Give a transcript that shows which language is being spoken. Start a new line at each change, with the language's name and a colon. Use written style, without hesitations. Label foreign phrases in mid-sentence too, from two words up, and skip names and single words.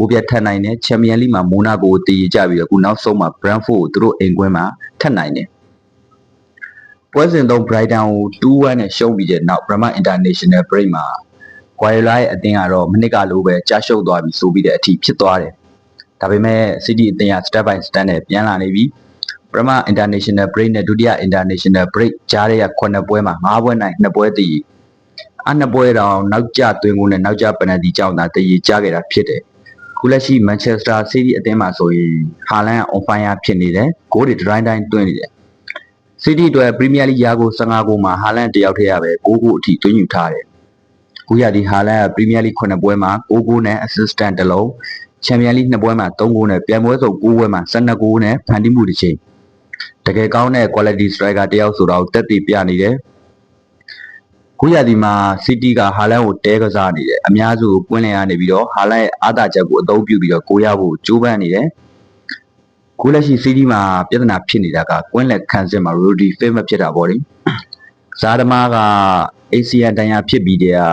Burmese: 9ပြတ်ထပ်နိုင်တယ်။ Champions League မှာ Monaco ကိုတည်ရကြပြီးတော့ခုနောက်ဆုံးမှာ Brentford ကိုသူတို့အိမ်ကွင်းမှာထပ်နိုင်တယ်။ပွဲစဉ်3 Brighton ကို2-1နဲ့ရှုံးပြီးတဲ့နောက် Premier International Break မှာGuardiola ရဲ့အသင်းကတော့မနစ်ကလိုပဲကြားရှုံးသွားပြီဆိုပြီးတဲ့အထိဖြစ်သွားတယ်။ဒါပေမဲ့ City အသင်းက
English: step by step
Burmese: နဲ့ပြန်လာနေပြီ။ Premier International Break နဲ့ဒုတိယ International Break ကြားတဲ့9ပွဲမှာ5ပွဲနိုင်2ပွဲတည် 2ပွဲတောင်နောက်ကျသွင်းကိုနဲ့နောက်ကျပယ်နယ်တီကြောင့်သာတည်ကြခဲ့တာဖြစ်တယ်။ခုလက်ရှိ Manchester City အသင်းမှာဆိုရင် Haaland
English: on fire
Burmese: ဖြစ်နေတယ်။ဂိုးတွေတိုင်းသွင်းနေတယ် ။ City အတွက် Premier League ရာကို15ဂိုးမှာ Haaland တယောက်တည်းရပဲ6ဂိုးအထိသွင်းယူထားတယ်။ခုရဒီ Haaland က Premier League 9ပွဲမှာ 6ဂိုးနဲ့ assistant တစ်လုံး Champions League 2ပွဲမှာ3ဂိုးနဲ့ပြိုင်ပွဲစုံ9ပွဲမှာ12ဂိုးနဲ့ဖန်တီးမှုတစ်ချိန်တကယ်ကောင်းတဲ့
English: quality striker
Burmese: တယောက်ဆိုတော့တက်တည်ပြနေတယ်ခုရဒီမှာ City က Haaland ကိုတဲကစားနေတယ်အများစုကိုကွင်းလင်ရနေပြီးတော့ Haaland ရဲ့အားသာချက်ကိုအသုံးပြုပြီးတော့ကိုရဖို့ကြိုးပမ်းနေတယ်ခုလက်ရှိ City မှာပြဿနာဖြစ်နေတာကကွင်းလက်ခံစစ်မှာ Rodri fit မဖြစ်တာပေါ့လေဇာသမားက ACL တန်ရာဖြစ်ပြီးတဲ့